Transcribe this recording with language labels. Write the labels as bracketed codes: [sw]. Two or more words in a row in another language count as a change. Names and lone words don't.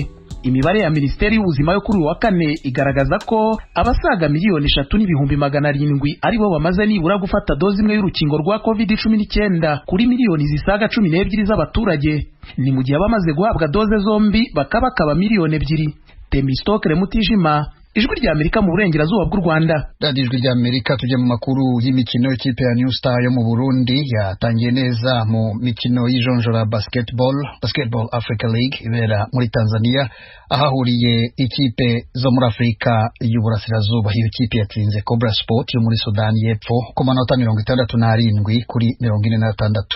[rw] Imibare ya Minisiteri y'Ubuzima yo kuri uwa 4 igaragaza ko abasaga 3,700,000 aribo bamaze nibura gufata dozi imwe y'urukingo rwa COVID-19 kuri miliyoni zisaga 12 z'abaturage. Ni mu gihe abamaze guhabwa doze zombi bakaba 2,000,000. Temistokere Mutijima, Ijwi ry'Amerika mu burengerazuba bw'u Rwanda. Radio Ijwi ry'Amerika tujye mu makuru y'imikino. Ikipe ya New Star yo mu Burundi yatangiye neza mu mikino y'ijonjora Basketball Africa League ibera muri Tanzania, ahahuriye ikipe zo muri Afrika y'Uburasirazuba. Iyo kipe yatsinze Cobra Sport yo muri Sudani y'Epfo ku manota 67 kuri 46.